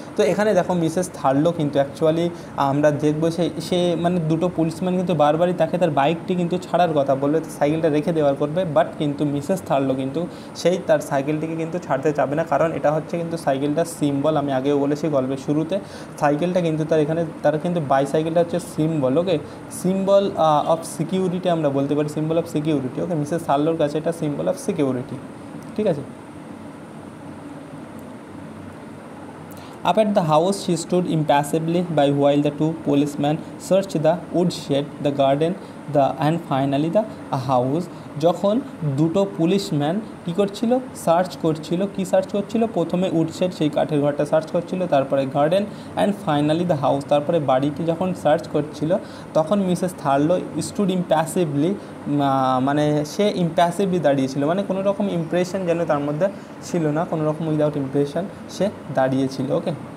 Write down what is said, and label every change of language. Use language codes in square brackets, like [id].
[bn] তো এখানে দেখো মিসেস থার্লো কিন্তু অ্যাকচুয়ালি আমরা দেখবো সে মানে 2টো পুলিশম্যান কিন্তু বারবারই তাকে তার বাইকটি কিন্তু ছাড়ার কথা বলবে, সাইকেলটা রেখে দেওয়ার করবে, বাট কিন্তু মিসেস থার্লো কিন্তু তার সাইকেলটিকে কিন্তু ছাড়তে চাবে না, কারণ এটা হচ্ছে কিন্তু সাইকেলটার সিম্বল, আমি আগেও বলেছি গল্পের শুরুতে, সাইকেলটা কিন্তু তার কিন্তু বাইসাইকেলটা হচ্ছে symbol, okay, [en] symbol of security [bn] আমরা বলতে পারি, symbol of security, okay. Mrs থার্লোর কাছে এটা সিম্বল অফ সিকিউরিটি, ঠিক আছে। [en] Up at the house, she stood impassively by while the 2 policemen searched the woodshed, the garden, and finally the house. [bn] যখন 2টো policeman কী করছিল, search করছিল, প্রথমে উডশেড সেই কাঠের ঘরটা সার্চ করছিল, তারপরে garden, [en] and finally the house, [bn] তারপরে বাড়িটি যখন সার্চ করছিল, তখন মিসেস থার্লো [en] stood impassively, [bn] মানে সে ইম্প্যাসিভলি দাঁড়িয়েছিল, মানে কোনো রকম ইমপ্রেশন যেন তার মধ্যে ছিল না, কোনো রকম উইদাউট ইমপ্রেশন সে দাঁড়িয়েছিল, ওকে।